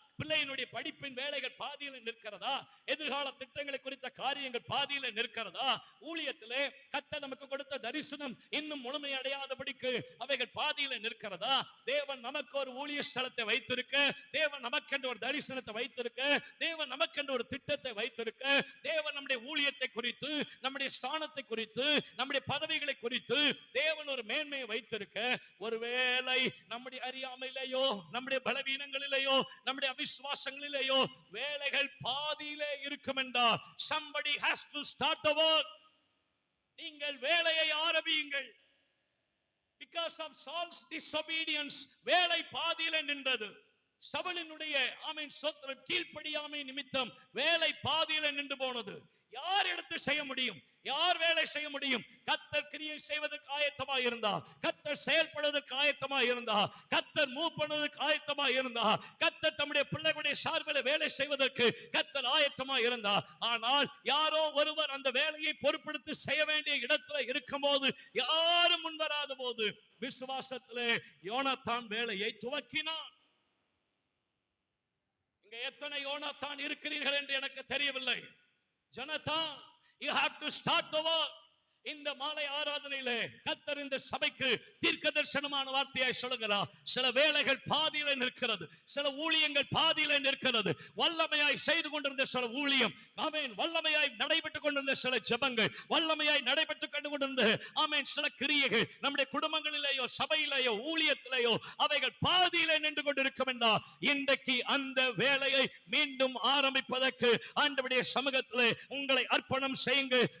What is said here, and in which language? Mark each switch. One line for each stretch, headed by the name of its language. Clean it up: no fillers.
Tamil: பிள்ளையினுடைய படிப்பின் வேலைகள் பாதியில நிற்கிறதா, எதிர்கால திட்டங்களை குறித்த காரியங்கள் பாதியில நிற்கிறதா, ஊழியத்திலே கர்த்தர் நமக்கு கொடுத்த தரிசனம் இன்னும் முழுமையடையாதபடிக்கு அவைகள் பாதியில நிற்கிறதா, தேவன் நமக்கு ஒரு ஊழிய ஸ்தலத்தை வைத்திருக்க, தேவன் நமக்கென்று ஒரு தரிசனத்தை வைத்திருக்க, தேவன் நமக்கென்று ஒரு திட்டத்தை வைத்திருக்க, தேவன் நம்முடைய ஊழியத்தை குறித்து, நம்முடைய ஸ்தானத்தை குறித்து, நம்முடைய பதவிகளை குறித்து தேவன் ஒரு மேன்மையை வைத்திருக்க, ஒருவேளை நம்முடைய அறியாமையிலேயோ, நம்முடைய பலவீனங்களிலேயோ, நம்முடைய அவிசுவாசங்களிலேயோ வேலைகள் பாதியிலே இருக்கும் என்றால்
English: somebody has to start the work.
Tamil: நீங்கள் வேலையை ஆரம்பியுங்கள்.
English: Because of Saul's disobedience
Tamil: வேலை பாதியிலே நின்றது. சவுலினுடைய ஆமென் ஸ்தோத்திரம் கீழ்ப்படியாமை நிமித்தம் வேலை பாதியிலே நின்று போனது. யார் எடுத்து செய்ய முடியும்? யார் வேலை செய்ய முடியும்? கர்த்தர் கிரியை செய்வதற்கு ஆயத்தமாக இருந்தா, கர்த்தர் செயல்படுவதற்கு ஆயத்தமாக இருந்தா, கர்த்தர் மூவ் பண்ணுவதற்கு ஆயத்தமாக இருந்தா, கர்த்தர் தம்முடைய பிள்ளைகளுடைய சார்பில் வேலை செய்வதற்கு கர்த்தர் ஆயத்தமாக இருந்தா, ஆனால் யாரோ ஒருவர் அந்த வேலையை பொறுப்பெடுத்து செய்ய வேண்டிய இடத்துல இருக்கும்போது யாரும் முன்வராத போது விசுவாசத்திலே யோனாத்தான் வேலையை துவக்கினான். இங்க எத்தனை யோனாத்தான் இருக்கிறீர்கள் என்று எனக்கு தெரியவில்லை.
English: Jonathan, you have to start the work.
Tamil: இந்த மாலை ஆராதனையிலே கர்த்தர் இந்த சபைக்கு தீர்க்க தரிசனமான வார்த்தையை சொல்லுகிறார். சில வேளைகள் பாதியிலே நிற்கிறது, சில ஊழியங்கள் பாதியிலே நிற்கிறது. வல்லமையாய் செய்து கொண்டிருந்த சில ஊழியம், ஆமென், வல்லமையாய் நடைபெற்றுக் கொண்டிருந்த சில ஜெபங்கள், வல்லமையாய் நடைபெற்றுக் கொண்டிருந்த ஆமென் சில கிரியைகள் நம்முடைய குடும்பங்களிலேயோ, சபையிலேயோ, ஊழியத்திலேயோ அவைகள் பாதியிலே நின்று கொண்டிருக்கும் என்றால் இன்றைக்கு அந்த வேலையை மீண்டும் ஆரம்பிப்பதற்கு ஆண்டவருடைய சமூகத்திலே உங்களை அர்ப்பணம் செய்யுங்கள்.